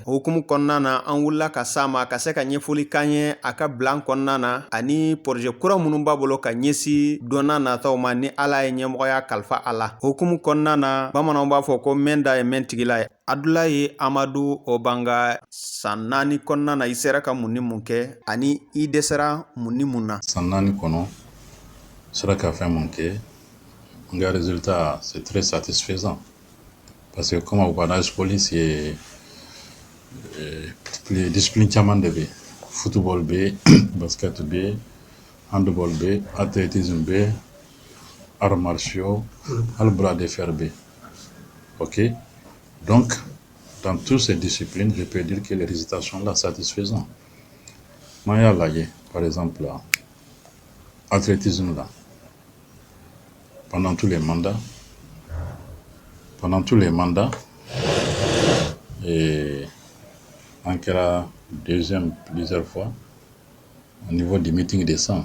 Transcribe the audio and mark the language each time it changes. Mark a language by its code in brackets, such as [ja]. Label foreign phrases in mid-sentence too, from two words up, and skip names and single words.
[bm] O hukumu kɔnɔna na an wulila ka s'a ma ka se ka ɲɛfɔli k'an ye a ka bilan kɔnɔna na ani projet kura minnu b'a bolo ka ɲɛsi dɔnna nataw ma ni Ala ye ɲɛmɔgɔya kalifa a la. O hukumu kɔnɔna na bamananw b'a fɔ ko mɛn da ye mɛn tigila ye. Adulaye Amadu Obanga san 4 kɔnɔna na i sera ka mun ni mun kɛ ani i dɛsɛra mun ni mun na. San 4 kɔnɔ sera ka fɛn mun kɛ n ka résultat [fr] c'est très satisfaisant parce que comme [bm] aw ka AS Police ye discipline caman de bɛ yen, football bɛ yen, basket bɛ yen, handball bɛ yen, athlétisme bɛ yen, [fr] arts martiaux [bm] hali [fr] bras de fer [bm] bɛ yen. [fr] Ok, donc dans toutes ces disciplines je peux dire que les résultats sont là satisfaisants. [bm] N'an y'a lajɛ [fr] par exemple athlétisme là pendant tous les mandats et on kɛra deuxième plusieurs fois au niveau du meeting des 100.